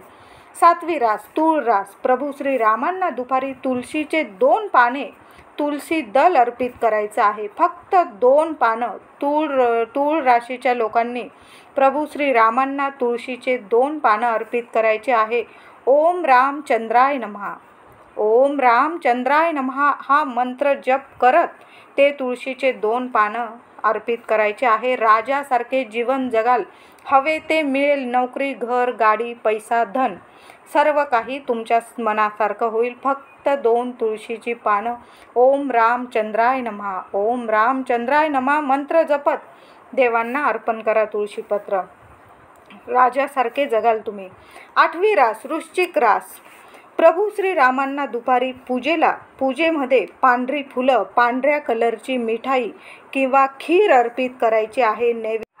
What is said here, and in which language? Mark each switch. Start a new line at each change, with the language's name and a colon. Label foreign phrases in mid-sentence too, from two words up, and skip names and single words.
Marathi: 7वी रास तूळ रास. प्रभू श्रीरामांना दुपारी तुळशीचे 2 पाने, तुलसी दल अर्पित करायचं आहे. फक्त 2 पानं. तूळ राशीच्या लोकांनी प्रभू श्रीरामांना तुळशीचे 2 पानं अर्पित करायचे आहे.
Sanskrit: ओम रामचंद्राय नमः, ओम रामचंद्राय नमः
Marathi: हा मंत्र जप करत ते तुळशीचे 2 पानं अर्पित करायचे आहे. राजासारखे जीवन जगाल. हवे ते मिळेल. नोकरी, घर, गाडी, पैसा, धन सर्व काही तुमच्या मनासारखं होईल. फक्त 2 तुळशीची पानं.
Sanskrit: ओम रामचंद्राय नमः, ओम रामचंद्राय नमः
Marathi: मंत्र जपत देवांना अर्पण करा तुळशीपत्र. राजासारखे जगाल तुम्ही. 8वी रास वृश्चिक रास. प्रभू श्रीरामांना दुपारी पूजेमध्ये पांढरी फुलं, पांढऱ्या कलरची मिठाई किंवा खीर अर्पित करायची आहे.